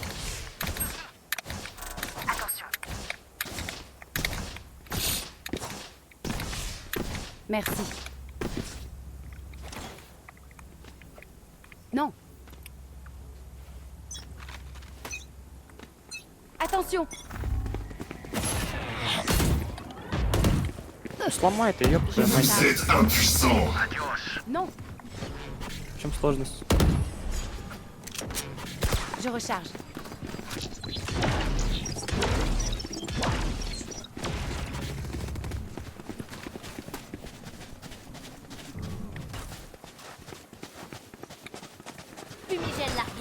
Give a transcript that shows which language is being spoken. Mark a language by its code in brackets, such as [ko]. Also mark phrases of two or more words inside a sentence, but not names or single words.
[fr] Attention. Merci. Non. Attention. [ru] Сломай-то, ёпта. [fr] Vous êtes impuissant. Non. [ru] В чем сложность? [fr] Je recharge. Fumigène largué.